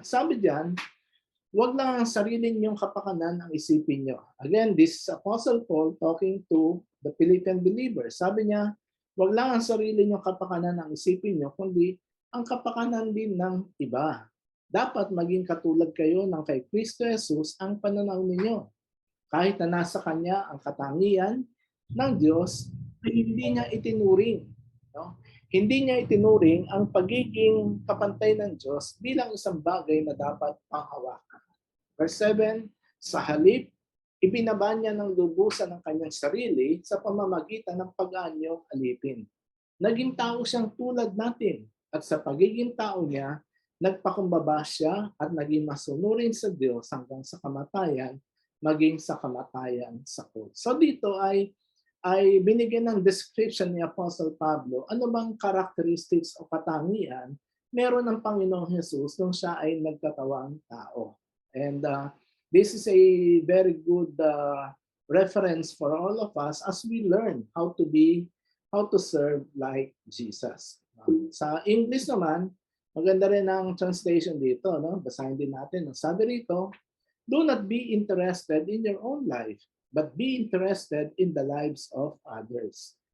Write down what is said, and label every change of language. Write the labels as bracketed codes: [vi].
[tl] Sabi diyan, huwag lang ang sarili ninyong kapakanan ang isipin nyo. [en] Again, this is Apostle Paul talking to the Philippian believers. [tl] Sabi niya, huwag lang ang sarili ninyong kapakanan ang isipin nyo, kundi ang kapakanan din ng iba. Dapat maging katulad kayo ng kay Kristo Jesus ang pananaw ninyo. Kahit na nasa Kanya ang katangian ng Diyos, ay hindi niya itinuring. No? Hindi niya itinuring ang pagiging kapantay ng Diyos bilang isang bagay na dapat panghawakan. Verse 7, sa halip, ibinaba niya ng lubusan ng kanyang sarili sa pamamagitan ng pag-anyong alipin. Naging tao siyang tulad natin at sa pagiging tao niya, nagpakumbaba siya at naging masunurin sa Diyos hanggang sa kamatayan, maging sa kamatayan sa krus. So dito ay binigyan ng description ni Apostle Pablo, ano bang characteristics o katangian meron ng Panginoong Jesus nung siya ay nagkatawang tao. [en] And this is a very good reference for all of us as we learn how to serve like Jesus. [tl] Sa English naman, maganda rin ang translation dito, no? Basahin din natin. [en] Sabi rito, do not be interested in your own life, but be interested in the lives of others.